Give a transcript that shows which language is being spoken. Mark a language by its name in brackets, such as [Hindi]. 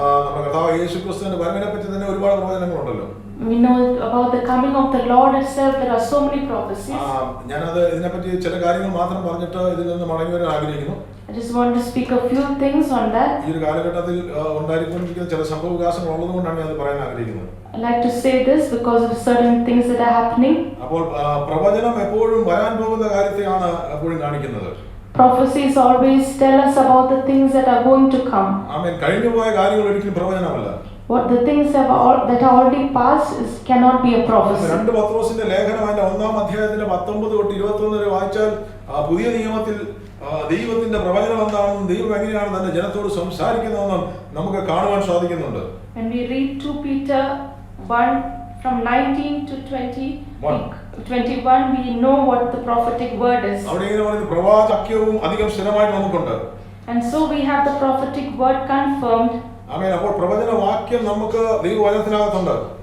[Malayalam] നമ്മുടെ കർത്താവ് യേശുക്രിസ്തുവിന്റെ വരവിനെ പറ്റി തന്നെ ഒരുപാട് പ്രവചനങ്ങളുണ്ടല്ലോ. [English] We know about the coming of the Lord itself. There are so many prophecies. [Malayalam] ഞാനത് ഇതിനെപ്പറ്റി ചില കാര്യങ്ങൾ മാത്രം പറഞ്ഞിട്ട് ഇതിൽ നിന്ന് മടങ്ങി വരാൻ ആഗ്രഹിക്കുന്നു. [English] I just want to speak a few things on that. [Malayalam] ഈ ഒരു കാലഘട്ടത്തിൽ ഉണ്ടായിരിക്കുന്ന ചില സംഭവവികാസങ്ങൾ ഉള്ളതുകൊണ്ടാണ് ഞാൻ അത് പറയാൻ ആഗ്രഹിക്കുന്നത്. [English] I like to say this because of certain things that are happening. [Malayalam] അപ്പോൾ പ്രവചനം എപ്പോഴും വരാൻ പോകുന്ന കാര്യത്തെയാണ് എപ്പോഴും കാണിക്കുന്നത്. [English] Prophecies always tell us about the things that are going to come. ആമേൻ. [Malayalam] കഴിഞ്ഞുപോയ കാര്യങ്ങൾ ഒരിക്കലും പ്രവചനമല്ല. [English] What the things that are already past cannot be a prophecy. [Malayalam] 2 പത്രോസിന്റെ ലേഖനം അതിന്റെ 1-ാം അധ്യായത്തിന്റെ 19 തൊട്ട് 21 വരെ വായിച്ചാൽ പുതിയ നിയമത്തിൽ ദൈവത്തിന്റെ പ്രവചനം എന്താണെന്നും ദൈവം എങ്ങനെയാണ് തന്റെ ജനത്തോട് സംസാരിക്കുന്നതെന്നും നമുക്ക് കാണുവാൻ സാധിക്കുന്നുണ്ട്. [English] When we read 2 Peter 1 from 19 to 21, we know what the prophetic word is. [Malayalam] അവിടെ ഇങ്ങനെ പറയുന്നു, പ്രവാചക്യവും അധികം സ്ഥിരമായിട്ട് നമുക്കുണ്ട്. [English] And so we have the prophetic word confirmed. ആമേൻ. [Malayalam] അപ്പോൾ പ്രവചന വാക്യം നമുക്ക് ദൈവവചനത്തിനകത്തുണ്ട്.